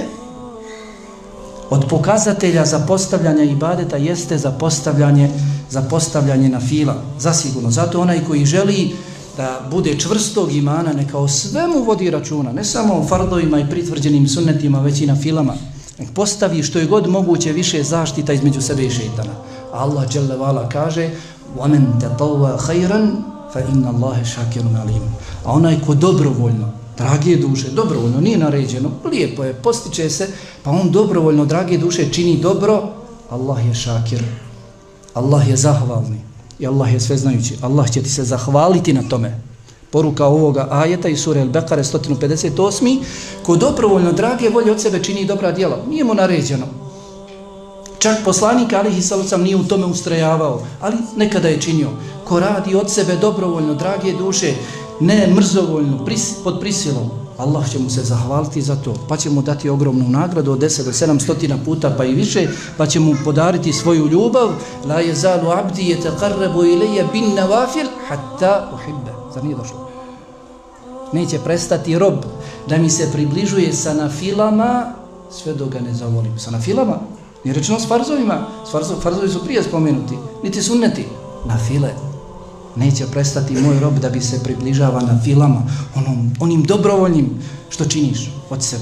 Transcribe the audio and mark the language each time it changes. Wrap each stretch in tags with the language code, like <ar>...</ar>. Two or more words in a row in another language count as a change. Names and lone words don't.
<bs>Od pokazatelja zapostavljanja ibadeta jeste zapostavljanje na fila. Zasigurno. Zato onaj koji želi da bude čvrstog imana, neka o svemu vodi računa. Ne samo o fardovima i pritvrđenim sunnetima, već i na filama. Nek postavi što je god moguće više zaštita između sebe i šeitana. Allah</bs> <ar>جل وعلا</ar> <bs>kaže</bs> <ar>وَمَنْ تَطَوَّ خَيْرًا فَإِنَّ اللَّهَ شَاكِرٌ عَلِيمٌ.</ar> <bs>A onaj ko dobrovoljno, drage duše, dobrovoljno, nije naređeno, lijepo je, postiče se, pa on dobrovoljno, drage duše, čini dobro, Allah je šakir, Allah je zahvalni i Allah je sveznajući. Allah će ti se zahvaliti na tome. Poruka ovoga ajeta iz sure Al-Bekare 158. Ko dobrovoljno, drage volje od sebe čini dobra djela, nije mu naređeno. Čak poslanik</bs> <ar>عليه الصلاة</ar> <bs>nije u tome ustrajavao, ali nekada je činio. Ko radi od sebe dobrovoljno, drage duše, ne mrzovoljno, pod prisilom, Allah će mu se zahvaliti za to, pa će mu dati ogromnu nagradu od 10 do 700 puta pa i više, pa će mu podariti svoju ljubav.</bs> <ar>لا يزال عبدي يتقرب إلي بالنوافل حتى أحبه.</ar> <bs>Zar nije došlo? Neće prestati rob da mi se približuje sa nafilama sve dok ga ne zavolim. Sa nafilama? Nije rečeno s farzovima. Farzovi su prije spomenuti. Niti sunneti. Nafile. Neće prestati moj rob da bi se približava na filama, onim dobrovoljnim što činiš od sebe.</bs>